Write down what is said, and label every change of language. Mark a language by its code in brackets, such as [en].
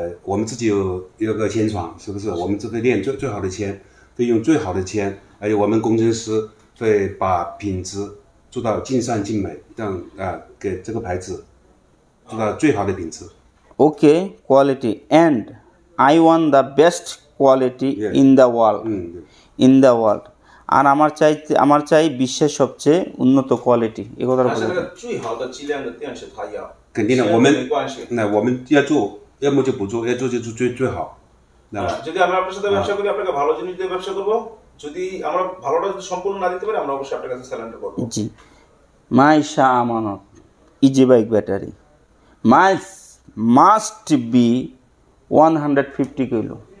[zh] 我们自己有个铅厂，是不是？我们这个炼最好的铅，会用最好的铅，而且我们工程师会把品质做到尽善尽美，让给这个牌子做到最好的品质。 [en] Okay, quality, and I want the best quality in the world. In the world. [bn] আর আমার চাই বিশ্বের সবচেয়ে উন্নত কোয়ালিটি। এই কথাটা বলতে [zh] 那个最好的质量的电池他要。肯定的，我们要做，要么就不做，要做就做最好。 [bn] যদি আমরা আপনার সাথে ব্যবসা করি, আপনাকে ভালো জিনিস দিয়ে ব্যবসা করব। যদি আমরা ভালোটা সম্পূর্ণ না দিতে পারি, আমরা অবশ্যই আপনার কাছে সারেন্ডার করব। জি। [en] My Shah Amanat easy bike battery miles must be 150 kilo.